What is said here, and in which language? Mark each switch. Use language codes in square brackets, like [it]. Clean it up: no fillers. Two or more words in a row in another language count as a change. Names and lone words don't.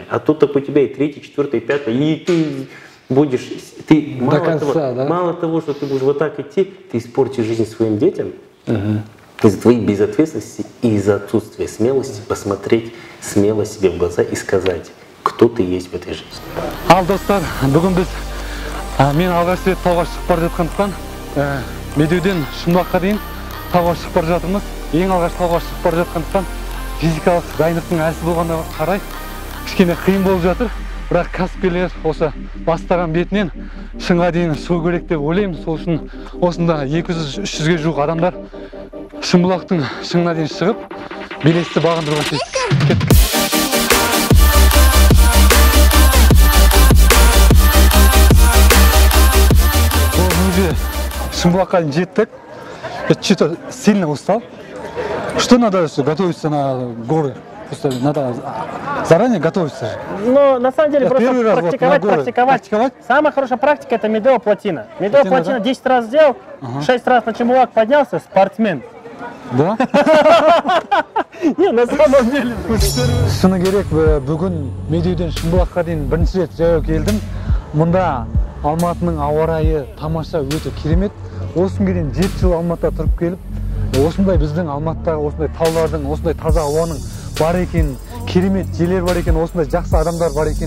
[ru] А то так у тебя и третий, четвертый, и пятый, и ты будешь, До конца, да? мало того, что ты будешь вот так идти, ты испортишь жизнь своим детям, из-за твоей безответственности и из-за отсутствия смелости посмотреть смело себе в глаза и сказать, кто ты есть в этой жизни. [kk] Ал достар, бүгін біз мен алғаш рет тауға шығып бара жатқандықтан Медеуден Шымбұлаққа дейін тауға шығып бара жатырмыз. Ең алғаш тауға шығып бара жатқандықтан физикалық дайындықтың әлсіз болғанына қарай кішкене қиын болып жатыр. Бірақ кәсіпкерлер осы бастаған бетінен шыңға дейін шығу керек деп ойлаймын. Сол үшін осында 200-300-ге жуық адамдар Шымбұлақтың шыңына дейін шығып белесті бағындыруға кеттік. Шымбұлаққа дейін жеттік. [ru] Что-то сильно устал. Что надо готовиться на горы? Просто надо заранее готовиться. Ну, на самом деле, просто практиковать. практиковать. Самая хорошая практика — это Медео Платина. Медео Платина 10 раз сделал, 6 раз на Шымбұлақ поднялся, спортсмен. Да? Не, на самом деле. [kk] Шыны керек, бүгін Медеуден Шымбұлаққа дейін бірінші рет жаяу келдім. Мұнда Алматының ауа райы тамаша, өте керемет. Осы күнге дейін 7 жыл Алматыда тұрып келіп, осындай біздің Алматыдағы осындай таулардың, осындай таза ауаның бар екен, керемет жерлер бар екен, осындай жақсы адамдар бар екен.